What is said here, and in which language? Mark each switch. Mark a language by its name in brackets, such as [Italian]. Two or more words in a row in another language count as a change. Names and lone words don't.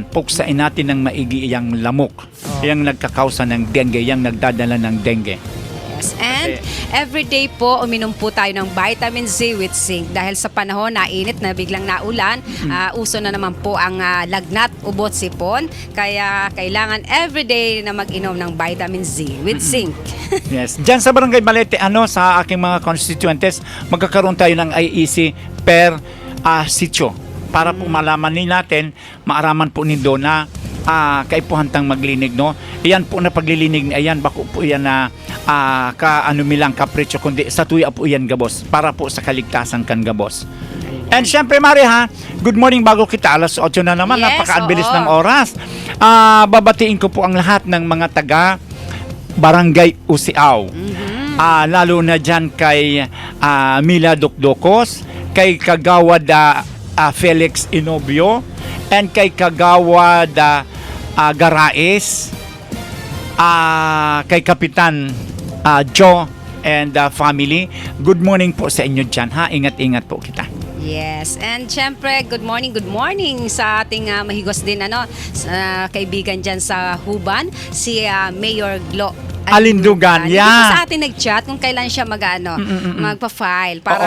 [Filipino] Puksain natin ng maigi yung lamok. Yung nagkakausa ng dengue, yung nagdadala ng dengue. Yes, and everyday po, uminom po tayo ng [English] vitamin Z with zinc. [Filipino] Dahil sa panahon na init na biglang naulan, uso na naman po ang lagnat, ubot, sipon. Kaya kailangan everyday na mag-inom ng [English] vitamin Z with zinc. Yes. [Filipino] Diyan sa Barangay Balete, sa aking mga constituentes, magkakaroon tayo ng IEC per sitio para po malaman din natin, [Bikol] maaraman po nindo na kaipuhantang maglinig, no? Iyan po na paglilinig, ayan, bako po yan na milang kapritsyo, kundi sa tuya po yan gabos, para po sa kaligtasan kan gabos. [Filipino] And syempre, Mari, [English] good morning [Bikol] bago kita, alas 8 na naman, [English] Yes, [Filipino] napaka-abilis oo. ng oras. Babatiin ko po ang lahat ng mga taga Barangay Usiaw. Lalo na dyan kay Mila Dokdokos, kay Kagawad Felix Inobio, and kay Kagawad Garaes, kay Kapitan Joe and family. [English] Good morning [Filipino] po sa inyo dyan, ha? Ingat-ingat po kita. Yes, and syempre, [English] good morning [Filipino] sa ating mahigos din sa kaibigan dyan sa Huban, si Mayor Glo Alindugan, Hindi [English] yeah. [Filipino] po sa atin nag-chat kung kailan siya magpa-file para